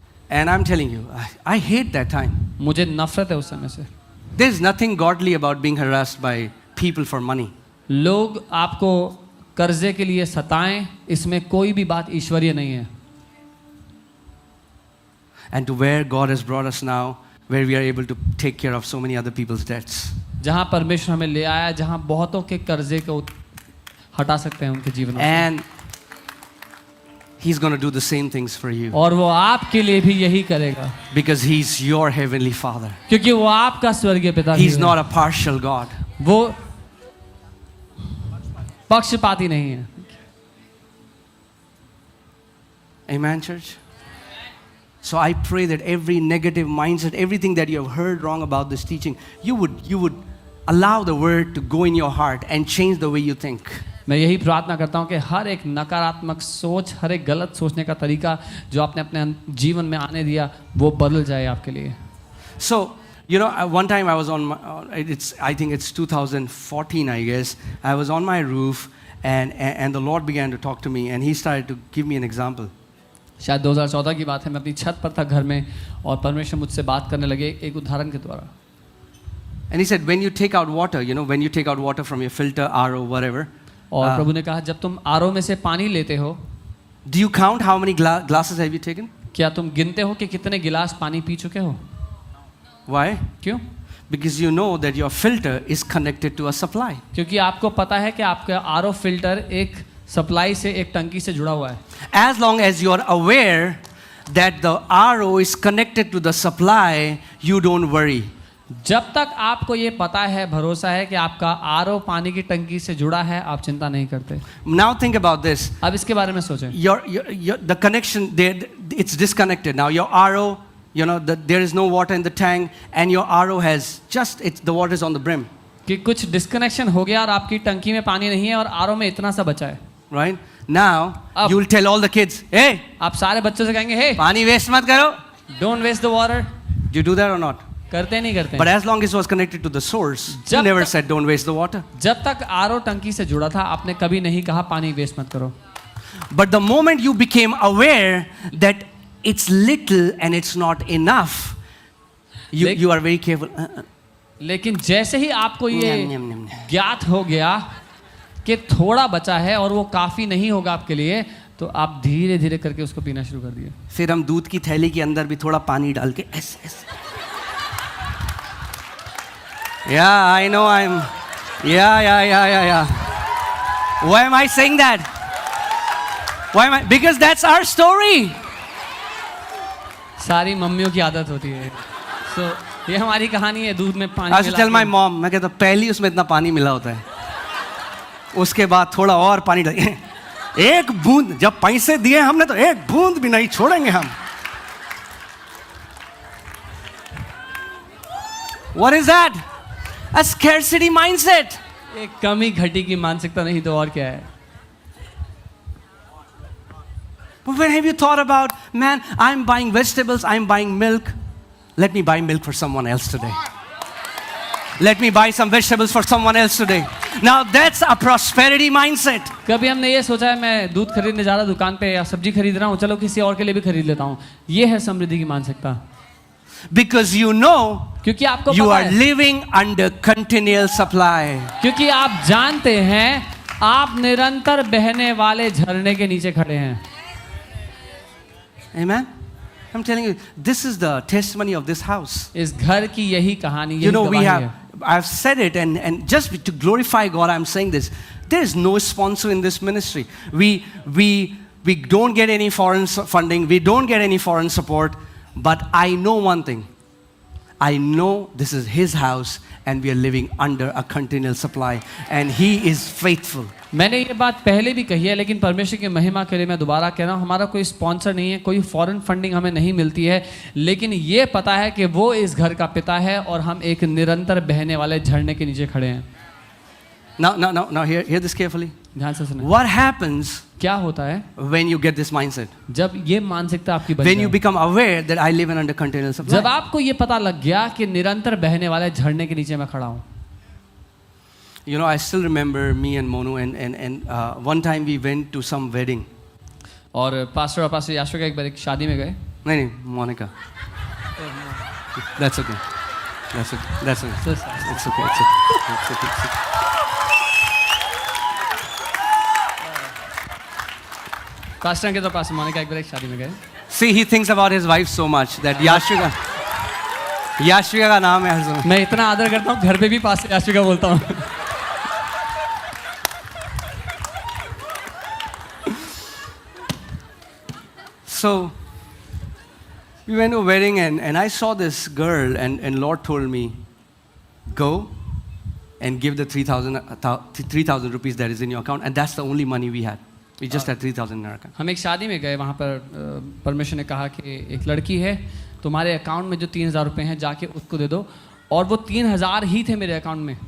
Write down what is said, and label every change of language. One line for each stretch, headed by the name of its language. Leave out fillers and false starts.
English: And I'm telling you, I hate that time.
Hindi: मुझे नफरत है उस समय से।
English: There's nothing godly about being harassed by people for money.
Hindi: लोग आपको कर्जे के लिए सताएं, इसमें कोई भी बात ईश्वरीय नहीं है।
English: And to where God has brought us now, where we are able to take care of so many other people's debts.
Hindi: जहाँ परमेश्वर हमें ले आया, जहाँ बहुतों के कर्जे को हटा सकते हैं उनके जीवन में।
English: And He's going to do the same things for you.
Hindi: और वो आपके लिए भी यही करेगा।
English: Because He's your heavenly Father.
Hindi: क्योंकि वो आपका स्वर्गीय पिता है।
English: He's not a partial God.
Hindi: वो पक्षपाती नहीं है।
English: Amen, church? So I pray that every negative mindset, everything that you have heard wrong about this teaching, you would allow the word to go in your heart and change the way you think.
Hindi: मैं यही प्रार्थना करता हूँ कि हर एक नकारात्मक सोच, हर एक गलत सोचने का तरीका जो आपने अपने जीवन में आने दिया, वो बदल जाए आपके लिए।
English: So, one time I was I think it's 2014, I guess. I was on my roof and the Lord began to talk to me, and He started to give me an example.
Hindi: शायद 2014 की बात है, मैं अपनी छत पर था घर में और परमेश्वर मुझसे बात करने लगे एक उदाहरण के द्वारा.
English: And He said, when you take out water, when you take out water from your filter, RO, whatever,
Hindi: और प्रभु ने कहा जब तुम आरओ में से पानी लेते हो,
English: do you count how many glasses have you taken?
Hindi: क्या तुम गिनते हो कि कितने गिलास पानी पी चुके हो?
English: Why?
Hindi: क्यों?
English: Because you know that your filter is connected to a supply.
Hindi: क्योंकि आपको पता है कि आपका आरओ फिल्टर एक सप्लाई से, एक टंकी से जुड़ा हुआ है.
English: As long as you are aware that the RO is connected to the supply, you don't worry.
Hindi: जब तक आपको ये पता है, भरोसा है कि आपका आरओ पानी की टंकी से जुड़ा है, आप चिंता नहीं करते.
English: Now think about this.
Hindi: अब इसके बारे में सोचें.
English: The connection there, it's disconnected. Now your RO, there is no water in the tank, and your RO has the water is on the brim.
Hindi: कि कुछ डिस्कनेक्शन हो गया और आपकी टंकी में पानी नहीं है और आरओ में इतना सा बचा है.
English: Right? Now you will tell all the kids, hey,
Hindi: आप सारे बच्चों से कहेंगे, hey, पानी वेस्ट मत करो.
English: don't waste the water. Do you do that or not?
Hindi: करते नहीं करते.
English: But as long as it was connected to the source, you never said don't waste the water.
Hindi: जब तक आरओ टंकी से जुड़ा था, आपने कभी नहीं कहा पानी वेस्ट मत करो.
English: But the moment you became aware that it's little and it's not enough, you are very careful.
Hindi: लेकिन जैसे ही आपको ये ज्ञात हो गया कि थोड़ा बचा है और वो काफी नहीं होगा आपके लिए, तो आप धीरे धीरे करके उसको पीना शुरू कर दिए. फिर हम दूध की थैली के अंदर भी थोड़ा पानी डाल के ऐसे.
English: Yeah, I know Yeah. Why am I saying that? Because that's our story.
Hindi: सारी मम्मियों की आदत होती है. So ये हमारी कहानी है, दूध में पानी.
English: I used to tell my mom,
Hindi: मैं कहता पहली उसमें इतना पानी मिला होता है, उसके बाद थोड़ा और पानी डालिए. एक बूंद, जब पैसे दिए हमने तो एक बूंद भी नहीं छोड़ेंगे हम.
English: What is that? A scarcity mindset.
Hindi: एक कमी घटी की मानसिकता, नहीं तो और क्या है.
English: But when have you thought about, man, I'm buying vegetables, I'm buying milk. Let me buy milk for someone else today. Let me buy some vegetables for someone else today. Now that's a prosperity mindset.
Hindi: कभी हमने ये सोचा है मैं दूध खरीदने जा रहा दुकान पे या सब्जी खरीद रहा हूँ, चलो किसी और के लिए भी खरीद लेता हूँ. ये है समृद्धि की मानसिकता.
English: Because you know
Hindi: क्योंकि आपको
English: you
Hindi: पता
English: are
Hindi: है,
English: living under continual supply.
Hindi: क्योंकि आप जानते हैं आप निरंतर बहने वाले झरने के नीचे खड़े हैं.
English: Amen. I'm telling you, this is the testimony of this house.
Hindi: इस घर की यही कहानी, यही
English: You know,
Hindi: गवाही है.
English: I've said it, and just to glorify God, I'm saying this. There is no sponsor in this ministry. We don't get any foreign funding. We don't get any foreign support. But I know one thing. I know this is His house, and we are living under a continual supply, and He is faithful.
Hindi: मैंने ये बात पहले भी कही है, लेकिन परमेश्वर की महिमा के लिए मैं दोबारा कह रहा हूँ. हमारा कोई स्पॉन्सर नहीं है, कोई फॉरेन फंडिंग हमें नहीं मिलती है, लेकिन ये पता है कि वो इस घर का पिता है और हम एक निरंतर बहने वाले झरने के नीचे खड़े हैं.
English: Now, hear this carefully.
Hindi: ध्यान से सुनें.
English: What happens
Hindi: क्या होता है
English: when you get this mindset?
Hindi: जब ये मानसिकता आपकी बन
English: When you
Hindi: जाए,
English: become aware that I live in under continual supply.
Hindi: जब आपको ये पता लग गया कि निरंतर बहने वाले झरने के नीचे मैं खड़ा हूँ.
English: You know, I still remember me and Monu, and one time we went to some wedding.
Hindi: और पास्टर और पास्टर याशू का एक बार एक शादी में गए. नहीं, Monica.
English: That's okay. That's okay. That's okay. So sorry. It's okay. It's okay. It's okay. It's okay.
Hindi: Pastor के तो पास मोनिका एक बार एक शादी में गए.
English: See, he thinks about his wife so much that Yashvika
Hindi: का नाम है हर समय. मैं इतना आदर करता हूँ, घर पे भी पास्टर याशू का बोलता हूँ.
English: So we went to a wedding, and I saw this girl, and Lord told me, go and give the 3,000 rupees that is in your account, and that's the only money we had. We just had 3,000 in our account.
Hindi: हम एक शादी में गए, वहाँ पर परमेश्वर ने कहा कि एक लड़की है, तुम्हारे अकाउंट में जो 3,000 रुपये हैं जाके उसको दे दो, और वो 3,000 ही थे मेरे अकाउंट में.